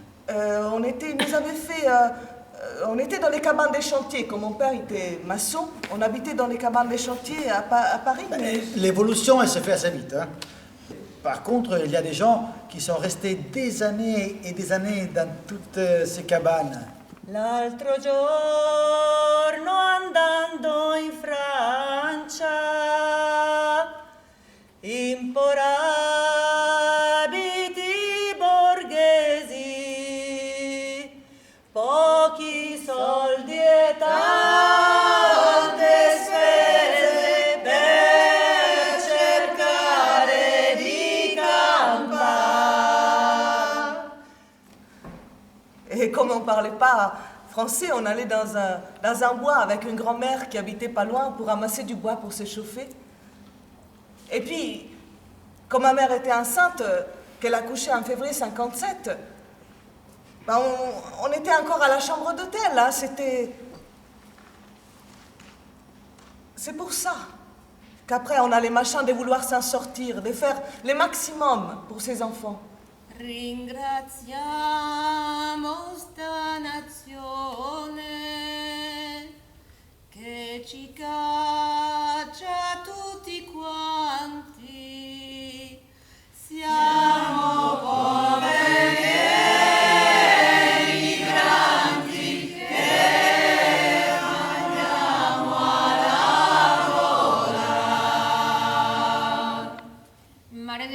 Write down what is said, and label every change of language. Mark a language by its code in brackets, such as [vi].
[fr] On était dans les cabanes des chantiers. Comme mon père était maçon, on habitait dans les cabanes des chantiers à Paris. Mais... L'évolution, elle se fait assez vite. Hein. Par contre, il y a des gens qui sont restés des années et des années dans toutes ces cabanes. [it] L'altro giorno andando in Francia, in porabiti borghesi, pochi soldi e tante spese per cercare di campare. [fr] Et comme on ne parlait pas français, on allait dans un bois avec une grand-mère qui habitait pas loin pour ramasser du bois pour se chauffer. Et puis, comme ma mère était enceinte, qu'elle a couché en février 57, on était encore à la chambre d'hôtel, là, C'est pour ça qu'après on a les machins de vouloir s'en sortir, de faire le maximum pour ses enfants. [it] Ringraziamo sta nazione che ci caccia tutti quanti. Siamo poveri emigranti che andiamo a lavorare.